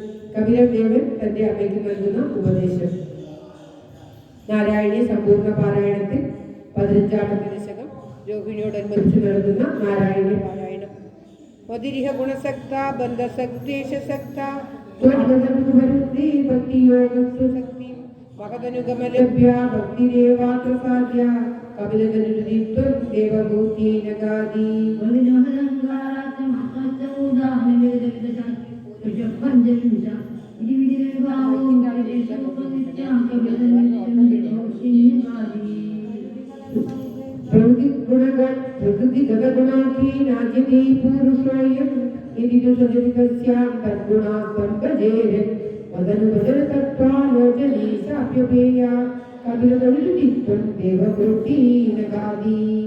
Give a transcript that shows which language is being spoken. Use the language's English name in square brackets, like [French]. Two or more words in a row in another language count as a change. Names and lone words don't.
[Malayalam] കപിലദേവൻ തന്റെ അമ്മയ്ക്ക് നൽകുന്ന ഉപദേശം. നാരായണീയ സമ്പൂർണ്ണ പാരായണത്തിൽ 15ാമത്തെ ദശകം രോഹിണിയോടനുബന്ധിച്ച് നടത്തുന്ന നാരായണീയ പാരായണം. [Sanskrit] മതിരിഹ ഗുണസക്ത ബന്ധസക്തേശസക്ത ഭക്തിയോഗസ്തുശക്തി മഹദനുഗമലഭ്യ ഭക്തിരേവാത്ര സാധ്യ കപിലതനുരുദിത്വം ദേവഭൂതീനഗാദി. प्रकृति गतगुणाकी नाज्यते पुरुषोऽयं यदि तु सजगस्यां तद्गुणाः सम्पजेरन् वदनुभजन तत्त्वालोचने साप्यपेया कपिलतनुरुदित्वं देवभूतिनगादि.